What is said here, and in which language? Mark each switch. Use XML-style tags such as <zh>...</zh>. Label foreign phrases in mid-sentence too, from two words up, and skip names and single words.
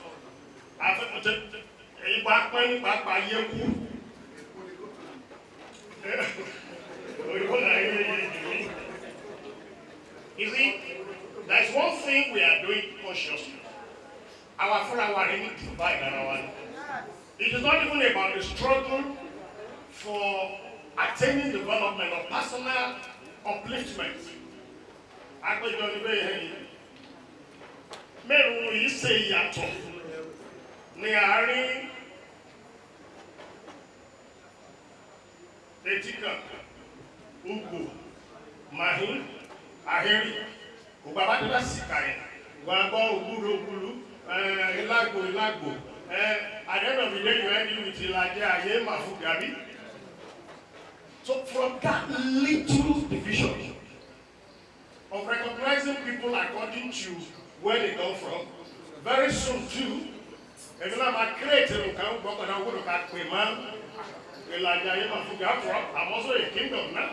<en>You see, there's one thing we are doing consciously. Our followers divide around. It is not even about the struggle for attaining development or personal upliftment.</en> <yo>Mẹ́rin yìí ṣe ìyàtọ̀ ní àárín Etika, Ugbo, Mahin, Aheri, Ubabadela Sikari, Wabo, Uguru, Ilago.</yo> <en>At the end of the day, you end with Ilaje, Ayemafuge. So from that little division of recognizing people according to where they come from, very soon too, if you are creating, Ilaje, Ayemafuge, I'm also a kingdom now.</en>